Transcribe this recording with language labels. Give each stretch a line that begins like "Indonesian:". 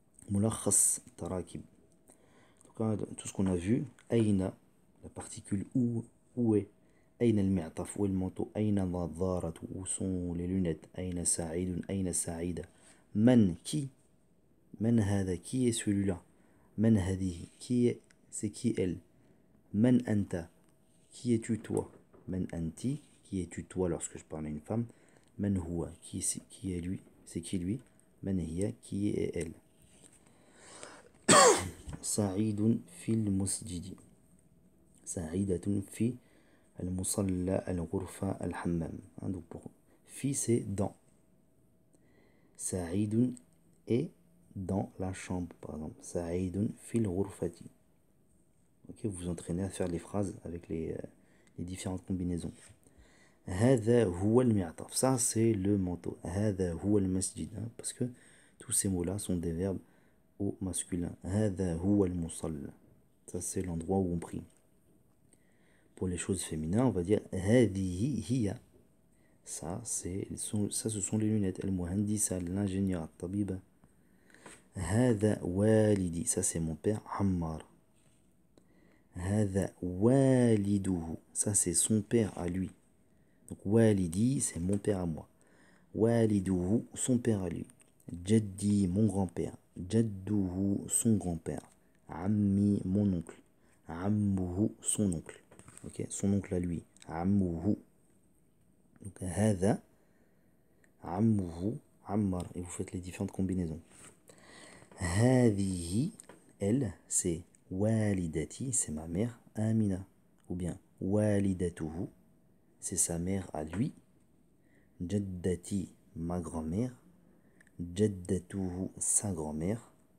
Arabic: Mulakhas tarakib.
French: Tout ce qu'on a vu, aïna, la particule où est,
Arabic: aïna al-mi'taf,
French: où est le manteau,
Arabic: aïna al-dharat,
French: où sont les lunettes,
Arabic: aïna sa'idun, aïna sa'ida, man,
French: qui,
Arabic: man hada,
French: qui est celui-là,
Arabic: man hadihi,
French: qui est, c'est qui elle,
Arabic: man anta,
French: qui es-tu toi,
Arabic: man anti,
French: qui es-tu toi lorsque je parle à une femme,
Arabic: man huwa,
French: qui est lui, c'est qui lui,
Arabic: man hiya,
French: qui est elle.
Arabic: سعيد في المسجد سعيدة في المصلى الغرفة الحمام.
French: Donc pour fi c'est dans. سعيد est dans la chambre par exemple.
Arabic: سعيد في الغرفة.
French: Ok, vous vous entraînez à faire les phrases avec les différentes combinaisons.
Arabic: هذا هو المعطف.
French: Ça c'est le manteau.
Arabic: هذا هو المسجد.
French: Parce que tous ces mots là sont des verbes au masculin.
Arabic: هذا هو المصلى.
French: Ça, c'est l'endroit où on prie. Pour les choses féminines, on va dire
Arabic: هذه هي.
French: Ça, ce sont les lunettes.
Arabic: المهندسة,
French: l'ingénieur,
Arabic: الطبيبة. هذا والدي.
French: Ça, c'est mon père, عمار.
Arabic: هذا والده.
French: Ça, c'est son père à lui. Donc, والدي, c'est mon père à moi. والده, son père à lui. جدي, mon grand-père. جده, son grand-père. عمي, mon oncle. عمه, son oncle. Ok, son oncle à lui. عمه.
Arabic: Donc, هذا عمه عمار.
French: Et vous faites les différentes combinaisons. هذه, elle, c'est والدتي, c'est ma mère, Amina. Ou bien والدته, c'est sa mère à lui. جدتي, ma grand-mère. جدته, sa grand-mère.